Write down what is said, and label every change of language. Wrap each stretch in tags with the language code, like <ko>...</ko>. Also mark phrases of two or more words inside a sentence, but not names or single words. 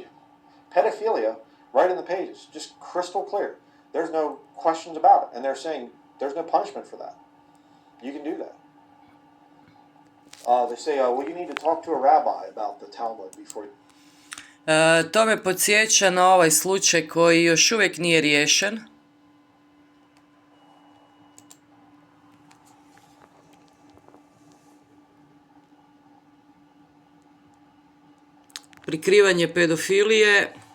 <en>Pedophilia, right in the pages, just crystal clear. There's no questions about it. And they're saying there's no punishment for that. You can do that. They say, well, you need to talk to a rabbi about the Talmud before you...</en> <hr>To me podsjeća na ovaj slučaj koji još uvijek nije riješen. Prikrivanje pedofilije.</hr>